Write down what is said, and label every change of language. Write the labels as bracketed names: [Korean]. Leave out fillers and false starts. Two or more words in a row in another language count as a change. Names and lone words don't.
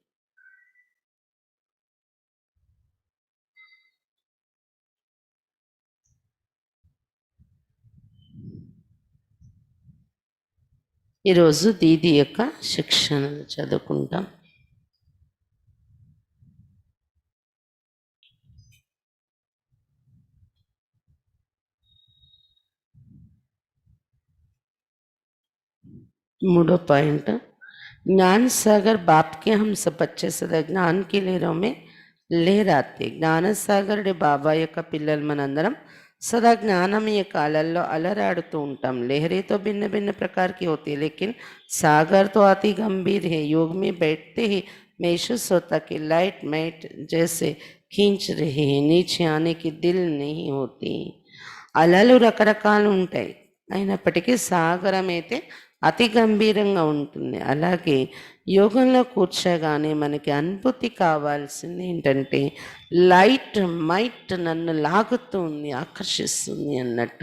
[Telugu] ఈరోజు దీది యొక్క శిక్షణలు చదువుకుంటాం. [Hindi] मूडो पॉइंट: ज्ञान सागर बाप के हम सब बच्चे सदा ज्ञान की लहरों में लहराते. [Telugu] జ్ఞాన సాగరుడి బాబా యొక్క పిల్లలు మనందరం सदा ज्ञानम యొక్క అలల్లో అలరాడుతూ ఉంటాం. [Hindi] लहरें तो भिन्न भिन्न प्रकार की होती है, लेकिन सागर तो अति गंभीर है. योग में बैठते ही महसूस होता कि [English] light might [Hindi] जैसे खींच रहे हैं, नीचे आने की दिल नहीं होती. [Telugu] అలలు రకరకాలు ఉంటాయి, అయినప్పటికీ సాగరం అయితే అతి గంభీరంగా ఉంటుంది. అలాగే యోగంలో కూర్చోగానే మనకి అనుభూతి కావాల్సింది ఏంటంటే [English] light might [Telugu] నన్ను లాగుతుంది, ఆకర్షిస్తుంది అన్నట్టు.